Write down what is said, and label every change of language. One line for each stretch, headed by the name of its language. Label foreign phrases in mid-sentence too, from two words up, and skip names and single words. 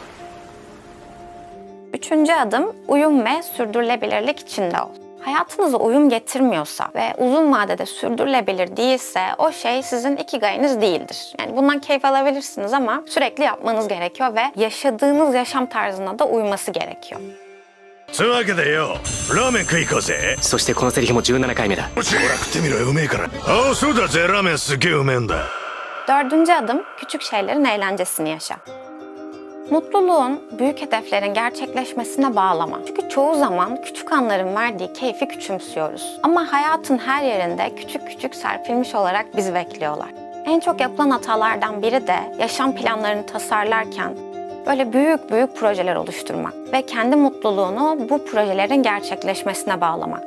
Turkish: Üçüncü adım uyum ve sürdürülebilirlik içinde ol. Hayatınıza uyum getirmiyorsa ve uzun vadede sürdürülebilir değilse o şey sizin ikigai'niz değildir. Yani bundan keyif alabilirsiniz ama sürekli yapmanız gerekiyor ve yaşadığınız yaşam tarzına da uyması gerekiyor.
Japanese: つうわけでよ、ラーメン食い行こうぜ。そしてこのセリフも17回目だ。ほら食ってみろよ、うめえから。ああ、そうだぜ、ラーメンすげえうめえんだ。
Turkish: Dördüncü adım küçük şeylerin eğlencesini yaşa. Mutluluğun büyük hedeflerin gerçekleşmesine bağlama. Çünkü çoğu zaman küçük anların verdiği keyfi küçümsüyoruz. Ama hayatın her yerinde küçük küçük serpilmiş olarak bizi bekliyorlar. En çok yapılan hatalardan biri de yaşam planlarını tasarlarken böyle büyük büyük projeler oluşturmak ve kendi mutluluğunu bu projelerin gerçekleşmesine bağlamak.